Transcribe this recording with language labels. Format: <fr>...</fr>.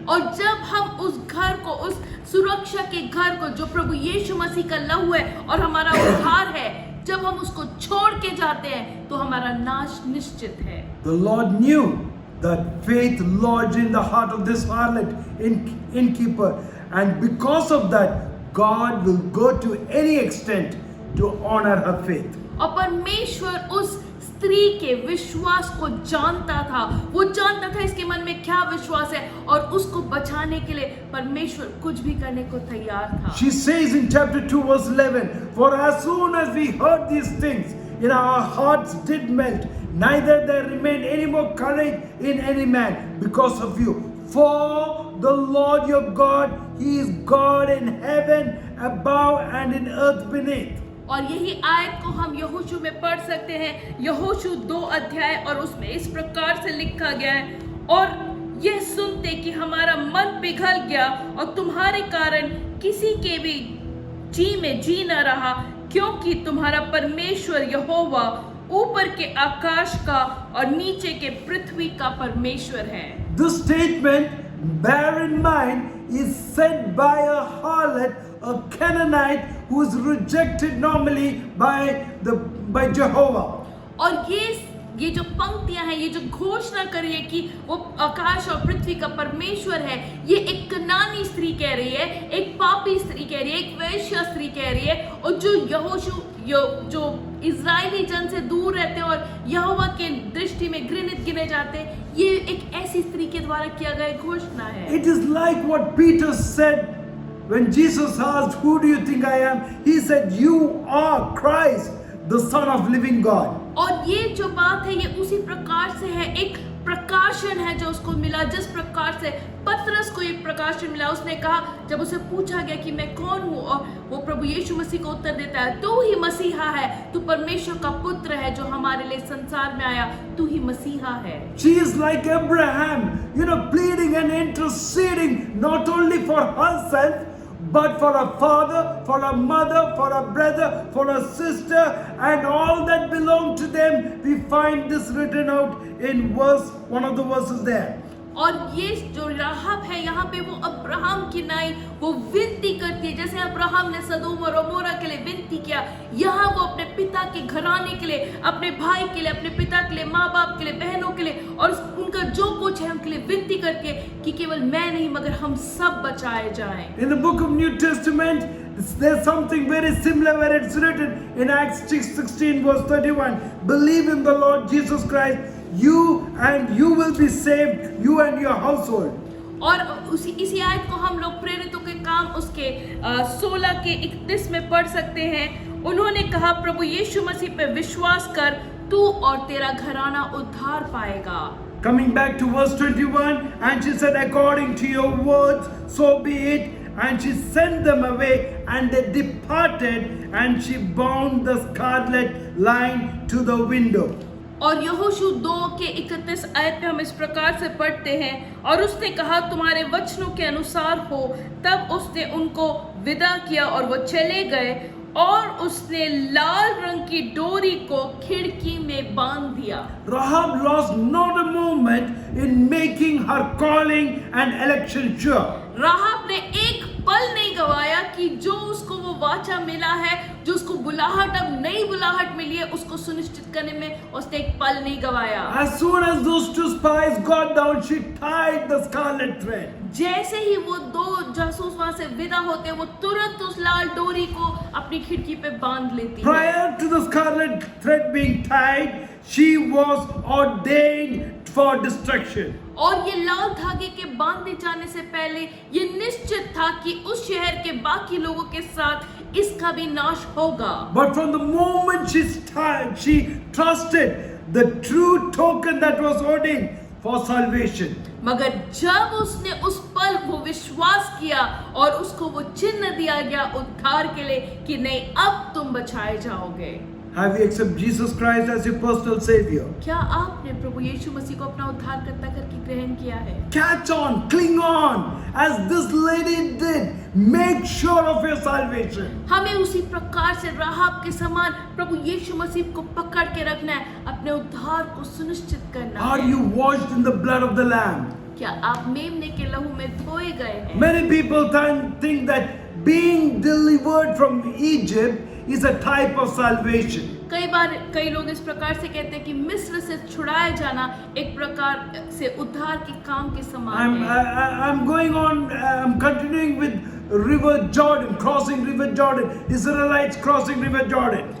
<hi>और जब हम उस घर को, उस सुरक्षा के घर को जो प्रभु यीशु मसीह का लहू है और हमारा उद्धार है, जब हम उसको छोड़ के जाते हैं तो हमारा नाश निश्चित है।</hi> <en>The Lord knew that faith lodged in the heart of this harlot innkeeper, and because of that, God will go to any extent to honor her faith.</en> <hi>और परमेश्वर उस स्त्री के विश्वास को जानता था, वो जानता था इसके मन में क्या विश्वास है, और उसको बचाने के लिए परमेश्वर कुछ भी करने को तैयार था।</hi> <en>She says in chapter 2 verse 11, "For as soon as we heard these things, our hearts did melt, neither there remained any more courage in any man because of you. For the Lord your God, He is God in heaven above and in earth beneath."</en> <hi>और यही आयत को हम यहोशू में पढ़ सकते हैं, यहोशू 2 अध्याय, और उसमें इस प्रकार से लिखा गया है, और यह सुनते कि हमारा मन पिघल गया और तुम्हारे कारण किसी के भी जी में जी न रहा, क्योंकि तुम्हारा परमेश्वर यहोवा ऊपर के आकाश का और नीचे के पृथ्वी का परमेश्वर है।</hi> <en>This statement, bear in mind, is said by a harlot, a Canaanite who is rejected normally by Jehovah.</en> <hi>और ये जो पंक्तियां हैं, ये जो घोषणा करी है कि वो आकाश और पृथ्वी का परमेश्वर है, ये एक कनानी स्त्री कह रही है, एक पापी स्त्री कह रही है, एक वैश्य स्त्री कह रही है, और जो यहोशू जो इजरायली जन से दूर रहते हैं और यहोवा के दृष्टि में घृणित गिने जाते हैं, ये एक ऐसी स्त्री के द्वारा किया गया घोषणा है।</hi> <en>It is like what Peter said when Jesus asked, "Who do you think I am?" He said, "You are Christ, the Son of living God."</en> <hi>और ये जो बात है ये उसी प्रकार से है, एक प्रकाशन है जो उसको मिला, जिस प्रकार से पतरस को एक प्रकाशन मिला। उसने कहा, जब उसे पूछा गया कि मैं कौन हूँ, और वो प्रभु यीशु मसीह को उत्तर देता है, तू ही मसीहा है, तू परमेश्वर का पुत्र है जो हमारे लिए संसार में आया, तू ही मसीहा है।</hi> <en>She is like Abraham, pleading and interceding not only for herself, but for a father, for a mother, for a brother, for a sister, and all that belong to them. We find this written out in one of the verses there.</en> <hi>और ये जो राहब है यहाँ पे वो Abraham की नाई वो विनती करती है, जैसे अब्राहम ने सदोम और अमोरा के लिए विनती किया, यहाँ वो अपने पिता के घराने के लिए, अपने भाई के लिए, अपने पिता के लिए, माँ बाप के लिए, बहनों के लिए, और उनका जो कुछ है उनके लिए विनती करके कि केवल मैं नहीं मगर हम सब बचाए जाएं।</hi> <en>In the book of New Testament, there's something very similar where it's written in Acts 16 verse 31, "Believe in the Lord Jesus Christ, you will be saved, you and your household."</en> <hi>और इसी आयत को हम लोग प्रेरितों के काम उसके 16 के 31 में पढ़ सकते हैं। उन्होंने कहा, प्रभु यीशु मसीह पे विश्वास कर, तू और तेरा घराना उद्धार पाएगा।</hi> <en>Coming back to verse 21, and she said, according to your words, so be it. And she sent them away, and they departed, and she bound the scarlet line to the window.</en> <hi>और यहोशू 2 के 31 आयत में हम इस प्रकार से पढ़ते हैं, और उसने कहा, तुम्हारे वचनों के अनुसार हो। तब उसने उनको विदा किया और वो चले गए, और उसने लाल रंग की डोरी को खिड़की में बांध दिया।</hi> <en>Rahab lost not a moment in making her calling and election sure.</en> <hi>राहाब ने एक पल नहीं गवाया कि जो उसको वो वाचा मिला है, जो उसको बुलाहट, अब नई बुलाहट मिली है, उसको सुनिश्चित करने में उसने एक पल नहीं गवाया।</hi> <en>As soon as those 2 spies got down, she tied the scarlet thread.</en> <hi>जैसे ही वो 2 जासूस वहां से विदा होते, वो तुरंत उस लाल डोरी को अपनी खिड़की पे बांध लेती है।</hi> <en>Prior to the scarlet thread being tied, she was ordained for destruction.</en> <hi>और ये लाल धागे के बांधे जाने से पहले ये निश्चित था कि उस शहर के बाकी लोगों के साथ इसका भी नाश होगा।</hi> <en>But from the moment she trusted the true token that was ordained for salvation.</en> <hi>मगर जब उसने उस पल वो विश्वास किया और उसको वो चिन्ह दिया गया उद्धार के लिए कि नहीं, अब तुम बचाए जाओगे।</hi> <en>Have you accepted Jesus Christ as your personal savior?</en> <hi>क्या आपने प्रभु यीशु मसीह को अपना उद्धारकर्ता करके ग्रहण किया है?</hi> <en>Catch on, cling on, as this lady did. Make sure of your salvation.</en> <hi>हमें उसी प्रकार से राहाब के समान प्रभु यीशु मसीह को पकड़ के रखना है, अपने उद्धार को सुनिश्चित करना</hi> <en>Are</en> <hi>है।</hi> <en>you washed in the blood of the Lamb?</en> <hi>क्या आप मेमने के लहू में धोए गए हैं?</hi> <en>Many people think that being delivered from Egypt is a type of salvation.</en> <hi>कई बार कई लोग इस प्रकार से कहते हैं कि मिस्र से छुड़ाया जाना एक प्रकार से उद्धार के काम के समान है।</hi> <en>I'm going on, I'm continuing with River Jordan, crossing River Jordan, Israelites crossing River Jordan.</en>